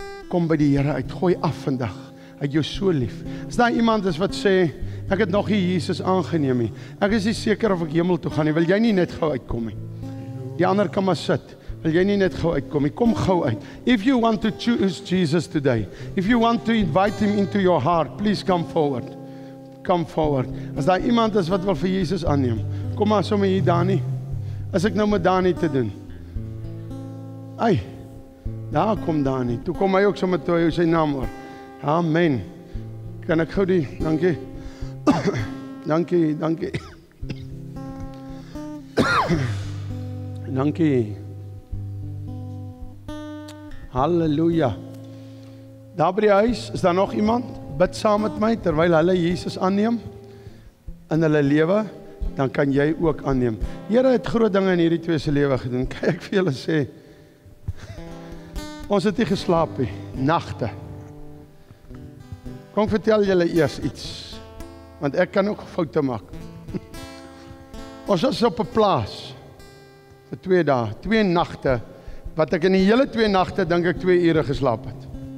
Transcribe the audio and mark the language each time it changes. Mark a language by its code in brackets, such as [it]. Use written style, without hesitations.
[af] Kom by die Here uit. Gooi af vandag. Hy het jou so lief. As daar iemand is wat sê, ek het nog nie Jesus aangeneem nie. Ek is nie seker of ek hemel toe gaan nie. Wil jy nie net gou uitkom nie? Die ander kan maar sit. Wil jy nie net gou uitkom nie? Kom gou uit. [en] If you want to choose Jesus today, if you want to invite him into your heart, please come forward. Come forward. [af] As daar iemand is wat wil vir Jesus aanneem, kom maar sommer hier, Dani. As ek nou met Dani te doen. Ai, daar kom Dani. Toe kom hy ook sommer toe, hy sy naam hoor. Amen. Kan ek gou die, dankie. Dankie. Dankie. Halleluja. Daar by die huis, is daar nog iemand? Bid saam met my, terwyl hulle Jesus aanneem in hulle lewe, dan kan jy ook aanneem. Here het groot dinge in hierdie twee se lewe gedoen. Kan ek vir julle sê, ons het nie geslaap nie, nagte. Kom vertel julle eers iets, want ek kan ook foute maak. Ons was op 'n plaas vir 2 dae, 2 nagte, wat ek in die hele 2 nagte dink ek 2 ure geslaap het.